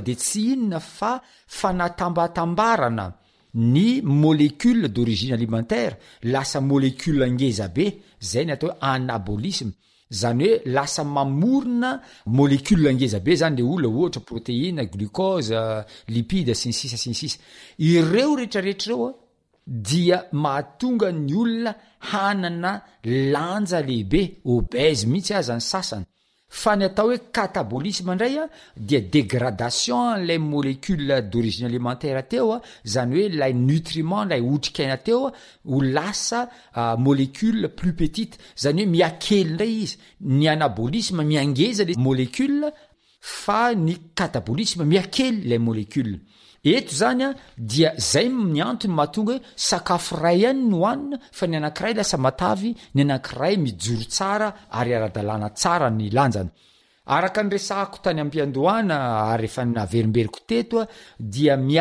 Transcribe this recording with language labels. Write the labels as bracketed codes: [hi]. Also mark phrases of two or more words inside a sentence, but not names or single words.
[mg] de tsy inona fa fanatambatambarana ny [fr] molécule d'origine alimentaire [mg] lasa molécule ngeza be zay ny atao hoe anabolisme zany hoe lasa mamorona molécule ngeza be zany le olona ohatra [fr] protéine glucose lipide [mg] sy ny sisa ireo rehetrarehetra ireo dia mahatonga ny olona hanana lanja lehibe obèse mihitsy aza ny sasany fa ny atao hoe catabolisme indray a dia dégradation lay [fr] molécule d'origine alimentaire [mg] teo a zany hoe lay nutriment lay otrikaina teo a ho lasa [fr] molécule plus petite [mg] zany hoe miakely indray izy ny anabolisme miangeza le molécule fa ny catabolisme miakely lay molécule eto zany a dia zay ny antony mahatonga hoe sakafo ray ihany no hoanina fa ny anankiray lasa matavy ny anankiray mijoro tsara ary ara-dalàna tsara ny lanjany araka ny resahako tany ampiandohana ary efa naverimberiko teto a dia